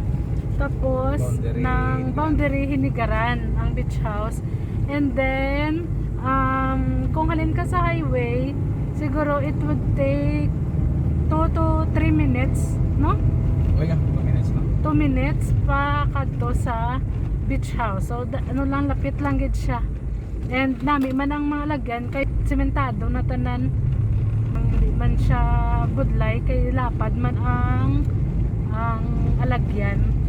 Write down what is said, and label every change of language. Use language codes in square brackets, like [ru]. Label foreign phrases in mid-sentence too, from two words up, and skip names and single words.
[hil] Tapos, boundary Hinigaran ang beach house. [en] And then, [hil] kung halin ka sa highway, siguro [en] it would take 2 to 3 minutes, [hil] no? Okay, 2 minutes na. 2 minutes pa kadto sa beach house. So, ano lang, lapit lang gid siya. And nami man ang mga lagyan kay sementado na tanan, hindi man siya budlay kay lapad man ang alagyan.